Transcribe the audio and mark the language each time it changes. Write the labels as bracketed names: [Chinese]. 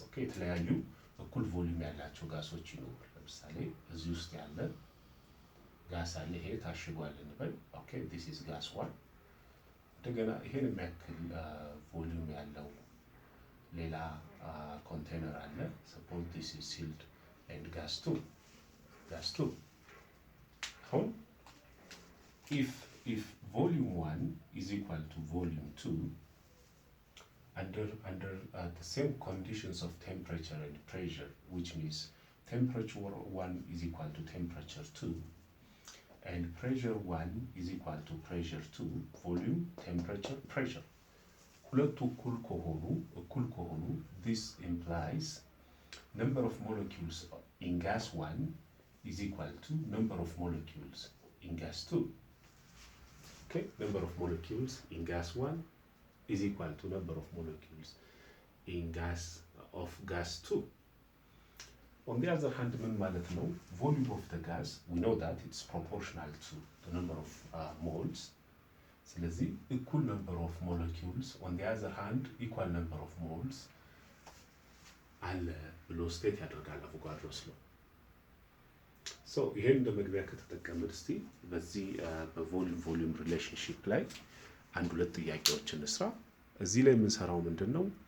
[Amharic] okay የተለያዩ እኩል ቮሊዩም ያላቸው ጋሶች ይኖራሉ። ለምሳሌ እዚህ ውስጥ ያለ ጋስ አለ። ይሄ ታሽጓል እንበል። ኦኬ this is gas 1. እንደገና ይሄን የሚያክል ቮሊዩም ያለው ሌላ ኮንቴነር አለ። suppose this is sealed and gas 2. [English] አሁን if volume 1 is equal to volume 2 under the same conditions of temperature and pressure, which means temperature 1 is equal to temperature 2 and pressure 1 is equal to pressure 2, volume, temperature, pressure. ሁለቱ እኩል ከሆኑ this implies number of molecules in gas 1 is equal to number of molecules in gas 2. okay number of molecules in gas 1 is equal to number of molecules in gas 2. on the other hand ምን ማለት ነው? volume of the gas we know that it's proportional to the number of moles. [Amharic] ስለዚህ equal number of molecules on the other hand equal number of moles አለ ብሎ ስቴት ያደርጋል አቮጋድሮስ ሎው። ይሄን እንደ መግቢያ ከተጠቀምን እስቲ በዚህ በቮሊዩም ሪሌሽንሺፕ ላይ አንድ ሁለት ጥያቄዎችን እንስራ። እዚህ ላይ የምንሰራው ምንድነው?